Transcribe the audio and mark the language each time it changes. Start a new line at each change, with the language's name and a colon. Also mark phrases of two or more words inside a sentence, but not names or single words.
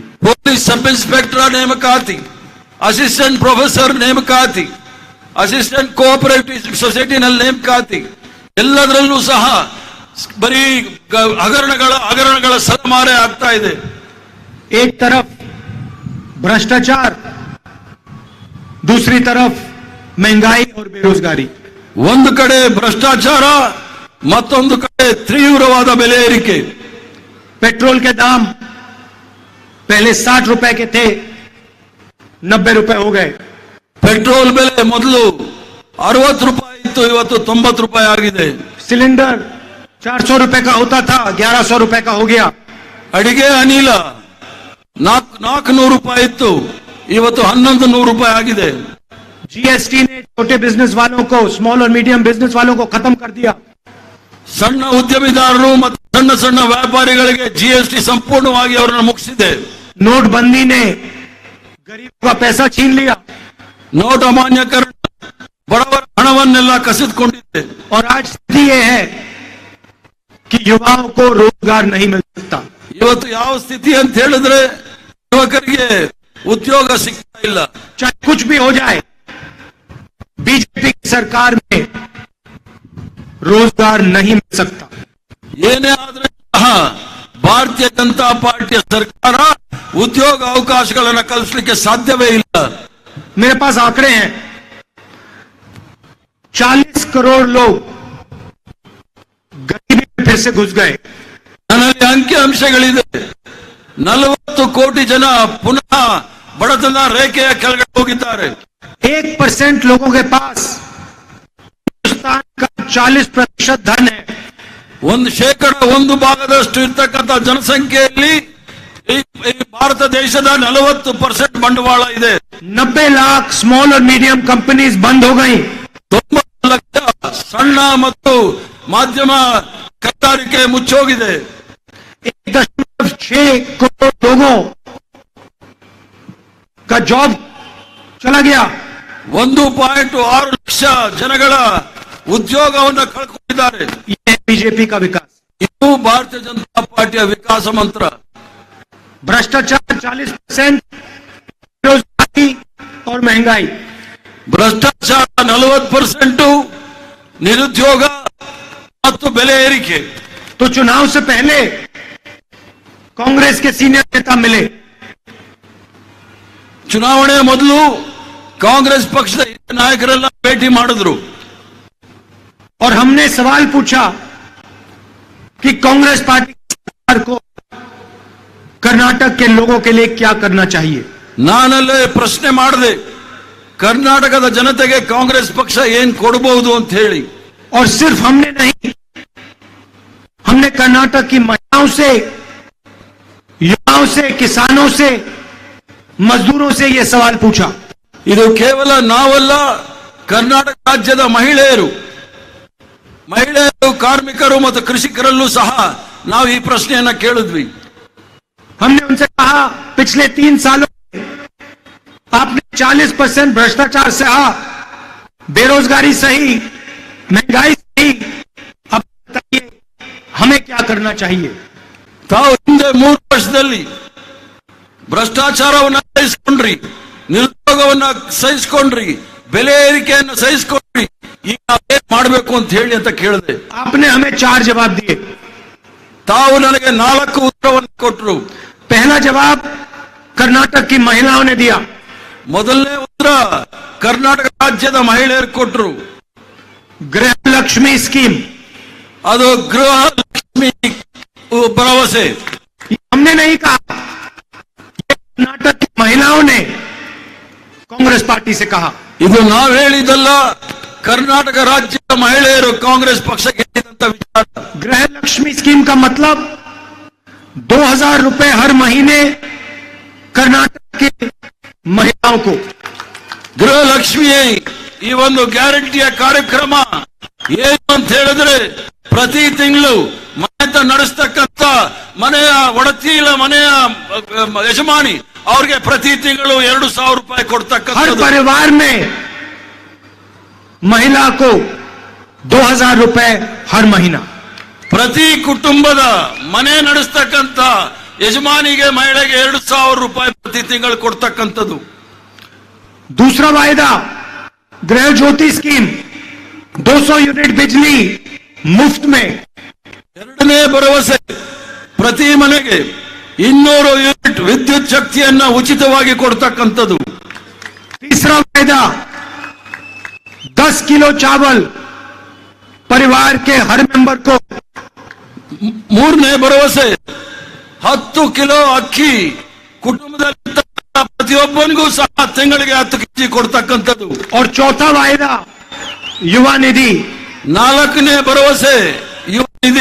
English: police sub inspector
Kannada: ನೇಮಕಾತಿ,
English: assistant professor
Kannada: ನೇಮಕಾತಿ,
English: assistant cooperative
Kannada: ಸೊಸೈಟಿನಲ್ಲಿ ನೇಮಕಾತಿ, ಎಲ್ಲದರಲ್ಲೂ ಸಹ ಬರೀ ಹಗರಣಗಳ ಸರಮಾರೆ ಆಗ್ತಾ ಇದೆ।
Hindi: एक तरफ भ्रष्टाचार, दूसरी तरफ महंगाई और बेरोजगारी।
Kannada: ಒಂದು ಕಡೆ ಭ್ರಷ್ಟಾಚಾರ, ಮತ್ತೊಂದು ಕಡೆ ತೀವ್ರವಾದ ಬೆಲೆ ಏರಿಕೆ।
Hindi: पेट्रोल के दाम पहले 60 रुपए के थे, 90 रुपए हो गए।
Kannada: ಪೆಟ್ರೋಲ್ ಬೆಲೆ ಮೊದಲು 60 ರೂಪಾಯಿ ಇತ್ತು, ಇವತ್ತು 90 ರೂಪಾಯಿ ಆಗಿದೆ।
Hindi: सिलेंडर 400 रुपए का होता था, 1100 रुपए का हो गया।
Kannada: ಅಡಿಗೆ ಅನಿಲ 400 ರೂಪಾಯಿ ಇತ್ತು, ಇವತ್ತು 1100 ರೂಪಾಯಿ ಆಗಿದೆ।
Hindi: जीएसटी ने छोटे बिजनेस वालों को, स्मॉल और
English: medium business
Hindi: वालों को खत्म कर दिया।
Kannada: ಸಣ್ಣ ಉದ್ಯಮಿದಾರರು ಮತ್ತು ಸಣ್ಣ ಸಣ್ಣ ವ್ಯಾಪಾರಿಗಳಿಗೆ ಜಿಎಸ್ಟಿ ಸಂಪೂರ್ಣವಾಗಿ ಅವರನ್ನು ಮುಗಿಸಿದೆ।
Hindi: नोटबंदी ने गरीबों का पैसा छीन लिया
Kannada: ನೋಟ್ ಅಮಾನ್ಯೀಕರಣ ಬಡವರ ಹಣವನ್ನೆಲ್ಲ ಕಸಿದುಕೊಂಡಿದೆ।
Hindi: और आज स्थिति यह है कि युवाओं को रोजगार नहीं मिल सकता।
Kannada: ಇವತ್ತು ಯಾವ ಸ್ಥಿತಿ ಅಂತ ಹೇಳಿದ್ರೆ ಯುವಕರಿಗೆ ಉದ್ಯೋಗ ಸಿಗ್ತಾ ಇಲ್ಲ।
Hindi: चाहे कुछ भी हो जाए, बीजेपी की सरकार में रोजगार नहीं मिल सकता।
Kannada: ಏನೇ ಆದ್ರೆ ಸಹ ಭಾರತೀಯ ಜನತಾ ಪಾರ್ಟಿಯ ಸರ್ಕಾರ ಉದ್ಯೋಗ ಅವಕಾಶಗಳನ್ನು ಕಲ್ಪಿಸಲಿಕ್ಕೆ ಸಾಧ್ಯವೇ ಇಲ್ಲ।
Hindi: मेरे पास आंकड़े हैं, 40 करोड़ लोग गरीबी में फिर से घुस गए।
Kannada: ನನ್ನಲ್ಲಿ ಅಂಕಿ ಅಂಶಗಳಿದೆ। 40 ಕೋಟಿ ಜನ ಪುನಃ ಬಡತನ ರೇಖೆಯ ಕೆಳಗಡೆ ಹೋಗಿದ್ದಾರೆ।
Hindi: 1% लोगों के पास हिंदुस्तान का 40% धन है।
Kannada: 1% ಭಾಗದಷ್ಟು ಇರ್ತಕ್ಕಂಥ ಜನಸಂಖ್ಯೆಯಲ್ಲಿ ಈ ಭಾರತ ದೇಶದ 40% ಬಂಡವಾಳ ಇದೆ।
Hindi: 90 लाख स्मॉल और
English: medium companies
Hindi: बंद हो गई।
Kannada: 90 ಲಕ್ಷ ಸಣ್ಣ ಮತ್ತು ಮಾಧ್ಯಮ ಕೈಗಾರಿಕೆ ಮುಚ್ಚೋಗಿದೆ।
Hindi: 1.6 करोड़ लोगों का जॉब चला गया।
Kannada: 1.6 ಲಕ್ಷ ಜನಗಳ ಉದ್ಯೋಗವನ್ನು ಕಳ್ಕೊಂಡಿದ್ದಾರೆ।
Hindi: ये है बीजेपी का विकास।
Kannada: ಇದು ಭಾರತೀಯ ಜನತಾ ಪಾರ್ಟಿಯ ವಿಕಾಸ ಮಂತ್ರ।
Hindi: भ्रष्टाचार 40%, बेरोजगारी और महंगाई।
Kannada: ಭ್ರಷ್ಟಾಚಾರ 40%, ನಿರುದ್ಯೋಗ ಮತ್ತು ಬೆಲೆ ಏರಿಕೆ।
Hindi: तो चुनाव से पहले कांग्रेस के सीनियर नेता मिले।
Kannada: ಚುನಾವಣೆ ಮೊದಲು ಕಾಂಗ್ರೆಸ್ ಪಕ್ಷದ ನಾಯಕರೆಲ್ಲ ಭೇಟಿ ಮಾಡಿದ್ರು।
Hindi: और हमने सवाल पूछा कि कांग्रेस पार्टी सरकार को कर्नाटक के लोगों के लिए क्या करना चाहिए।
Kannada: ನಾನಲ್ಲೇ ಪ್ರಶ್ನೆ ಮಾಡಿದೆ, ಕರ್ನಾಟಕದ ಜನತೆಗೆ ಕಾಂಗ್ರೆಸ್ ಪಕ್ಷ ಏನ್ ಕೊಡಬಹುದು ಅಂತ ಹೇಳಿ।
Hindi: और सिर्फ हमने नहीं, हमने कर्नाटक की महिलाओं से, युवाओं से, किसानों से, मजदूरों से यह सवाल पूछा।
Kannada: ಇದು ಕೇವಲ ನಾವಲ್ಲ, ಕರ್ನಾಟಕ ರಾಜ್ಯದ ಮಹಿಳೆಯರು, ಕಾರ್ಮಿಕರು ಮತ್ತು ಕೃಷಿಕರಲ್ಲೂ ಸಹ ನಾವು ಈ ಪ್ರಶ್ನೆಯನ್ನ ಕೇಳಿದ್ವಿ।
Hindi: हमने उनसे कहा, पिछले 3 सालों में आपने 40% भ्रष्टाचार सहा, बेरोजगारी सही, महंगाई सही, अब बताइए हमें क्या करना चाहिए।
Kannada: ತಾವು ಹಿಂದೆ 3 ವರ್ಷದಲ್ಲಿ ಭ್ರಷ್ಟಾಚಾರವನ್ನು ಸಹಿಸಿಕೊಂಡ್ರಿ, ನಿರುದ್ಯೋಗವನ್ನು ಸಹಿಸಿಕೊಂಡ್ರಿ, ಬೆಲೆ ಏರಿಕೆಯನ್ನು ಸಹಿಸಿಕೊಂಡ್ರಿ, ಈಗ ನಾವೇನ್ ಮಾಡಬೇಕು ಅಂತ ಹೇಳಿ ಅಂತ ಕೇಳಿದೆ।
Hindi: आपने हमें 4 जवाब दिए।
Kannada: ತಾವು ನನಗೆ 4 ಉತ್ತರವನ್ನು ಕೊಟ್ಟರು।
Hindi: पहला जवाब कर्नाटक की महिलाओं ने दिया।
Kannada: ಮೊದಲನೇ ಉತ್ತರ ಕರ್ನಾಟಕ ರಾಜ್ಯದ ಮಹಿಳೆಯರು ಕೊಟ್ಟರು।
Hindi: गृह लक्ष्मी स्कीम,
Kannada: ಅದು ಗೃಹ ಲಕ್ಷ್ಮಿ ಭರವಸೆ।
Hindi: हमने नहीं कहा, ये कर्नाटक की महिलाओं ने कांग्रेस पार्टी से कहा।
Kannada: ಇದು ನಾವು ಹೇಳಿದ್ದಲ್ಲ, ಕರ್ನಾಟಕ ರಾಜ್ಯದ ಮಹಿಳೆಯರು ಕಾಂಗ್ರೆಸ್ ಪಕ್ಷಕ್ಕೆ ಹೇಳಿದಂತ ವಿಚಾರ।
Hindi: गृह लक्ष्मी स्कीम का मतलब 2000 रुपए हर महीने कर्नाटक की महिलाओं को
Kannada: ಗೃಹಲಕ್ಷ್ಮಿ ಈ ಒಂದು ಗ್ಯಾರಂಟಿಯ ಕಾರ್ಯಕ್ರಮ ಏನು ಅಂತ ಹೇಳಿದ್ರೆ ಪ್ರತಿ ತಿಂಗಳು ಮನೆ ನಡೆಸ್ತಕ್ಕಂಥ ಮನೆಯ ಒಡತಿ ಇಲ್ಲ ಮನೆಯ ಯಜಮಾನಿ ಅವ್ರಿಗೆ ಪ್ರತಿ ತಿಂಗಳು 2,000 ರೂಪಾಯಿ
Hindi: हर
Kannada: ಕೊಡ್ತಕ್ಕಂಥ
Hindi: परिवार में महिला को 2,000 रुपए हर महीना।
Kannada: ಪ್ರತಿ ಕುಟುಂಬದ ಮನೆ ನಡೆಸ್ತಕ್ಕಂಥ ಯಜಮಾನಿಗೆ ಮಹಿಳೆಗೆ 2,000 ರೂಪಾಯಿ ಪ್ರತಿ ತಿಂಗಳು ಕೊಡ್ತಕ್ಕಂಥದ್ದು।
Hindi: दूसरा वायदा गृह ज्योति स्कीम 200 यूनिट बिजली मुफ्त में।
Kannada: ಎರಡನೇ ಭರವಸೆ ಪ್ರತಿ ಮನೆಗೆ 200 ಯೂನಿಟ್ ವಿದ್ಯುತ್ ಶಕ್ತಿಯನ್ನ ಉಚಿತವಾಗಿ ಕೊಡ್ತಕ್ಕಂಥದ್ದು।
Hindi: तीसरा वायदा 10 किलो चावल परिवार के हर मेंबर को।
Kannada: ಮೂರನೇ ಭರವಸೆ 10 ಕಿಲೋ ಅಕ್ಕಿ ಕುಟುಂಬದಲ್ಲಿ ಪ್ರತಿಯೊಬ್ಬನಿಗೂ ಸಹ ತಿಂಗಳಿಗೆ 10 ಕೆಜಿ ಕೊಡ್ತಕ್ಕಂಥದ್ದು।
Hindi: और चौथा वायदा युवा निधि
Kannada: ನಾಲ್ಕನೇ ಭರವಸೆ ಯುವ ನಿಧಿ